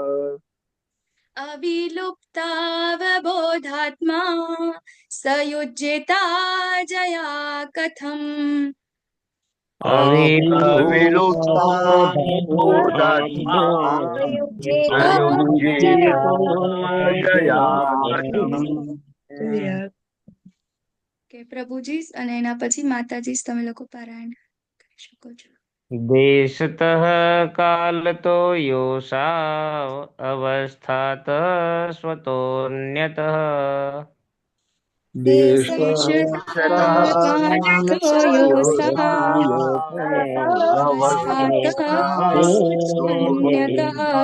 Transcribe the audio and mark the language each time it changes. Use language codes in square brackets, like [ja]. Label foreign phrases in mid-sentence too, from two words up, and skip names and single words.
[sa] अविलुप्तावबोधात्मा सयुज्येता जया कथम् अविलुप्तावबोधात्मा सयुज्येता जया कथम् [gu] કે પ્રભુજી અને એના પછી માતાજી તમે લોકો પારાયણ કરી શકો છો. [sa] देशतः कालतो योऽसा अवस्थातः स्वतोऽन्यतः देशतः कालतो योऽसा अवस्थातः स्वतोऽन्यतः